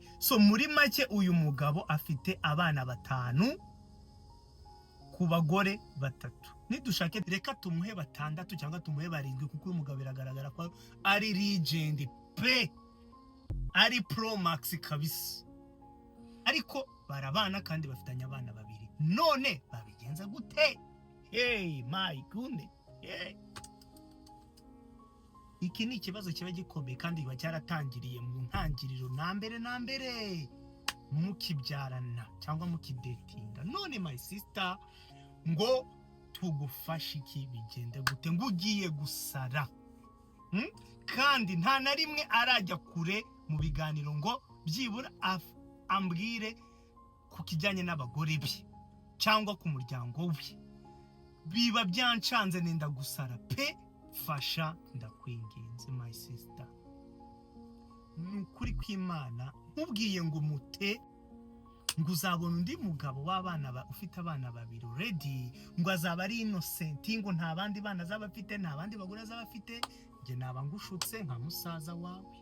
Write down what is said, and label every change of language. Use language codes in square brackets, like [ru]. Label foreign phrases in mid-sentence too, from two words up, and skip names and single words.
[rw] So muri make uyu mugabo afite abana 5 ku bagore 3. Nidushake reka tumuhe 6 cyangwa tumuhe 7 kuko uyu mugabo biragaragara ko ari legend pe, ari [en] pro max [rw] kabisa. Ariko barabana kandi bafitanye abana 2. None babigenza gute? [en] Hey my goodness. Hey. [rw] Iki ni ikibazo kiba gikomeye kandi kiba cyaratangiriye mu ntangiriro na mbere mukibyarana cyangwa mukidatinga. None [en] my sister, [rw] ngo tugufashe iki bigende gute? Ngo ugiye gusara kandi nta na rimwe arajya kure mu biganiro ngo byibura ambwire ku kijyanye n'abagore be cyangwa ku muryango we. Biba byancanze nenda gusara pe. Fasha ndakwinginze [en] my sister, [rw] nukuri kw'Imana nkubwiye ngo mute ngo uzabona undi mugabo w'abana ufite abana 2 ready, ngo azaba ari innocent, ngo nta bandi bana azaba afite, nta bandi bagore azaba afite, nge naba ngushutse nka musaza wawe.